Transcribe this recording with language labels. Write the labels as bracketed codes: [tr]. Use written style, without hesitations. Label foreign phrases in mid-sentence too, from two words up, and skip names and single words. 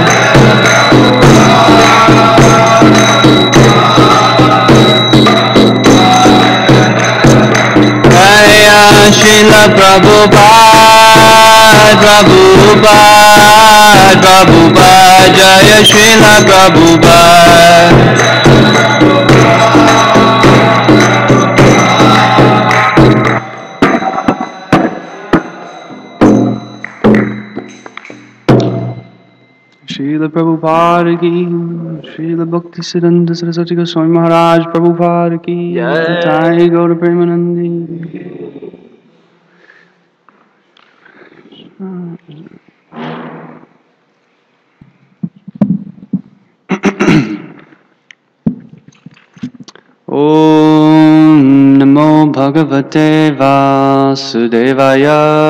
[sa] Jaya Srila Prabhupada Jaya Srila Prabhupada Srila Prabhupada ki, Srila Bhakti Siddhanta Saraswati Goswami Maharaj Prabhupada ki, Jai Gaura Premanandi. ॐ नमो भगवते वासुदेवाय.